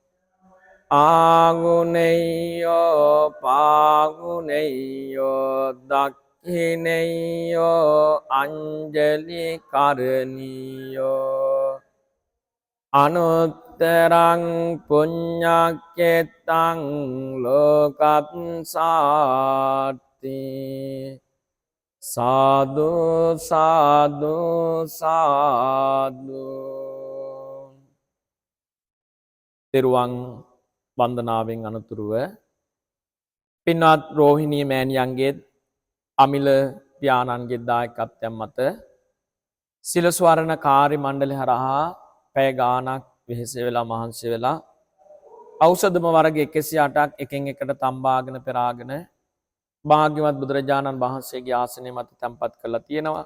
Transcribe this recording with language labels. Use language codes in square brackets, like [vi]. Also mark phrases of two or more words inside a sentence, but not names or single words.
[pi] ආගුණෙය්‍යෝ පාගුණෙය්‍යෝ දක්ඛිනෙය්‍යෝ අංජලි කරණීයෝ අනුත්තරං පුඤ්ඤක්ඛෙත්තං ලෝකප්සාති සාදු සාදු සාදු. [si] තෙරුවන් වන්දනාවෙන් අනතුරුව පින්වත් රෝහිණී මෑණියන්ගේ අමිල පියාණන්ගේ දායකත්වයෙන් මත සිල ස්වරණ කාර්ය මණ්ඩලය හරහා පැය ගාණක් වෙහෙස වෙලා මහන්සි වෙලා ඖෂධම වර්ග 108ක් එකින් එකට තම්බාගෙන පෙරාගෙන භාග්‍යවත් බුදුරජාණන් වහන්සේගේ ආසනය මත තැන්පත් කරලා තියෙනවා.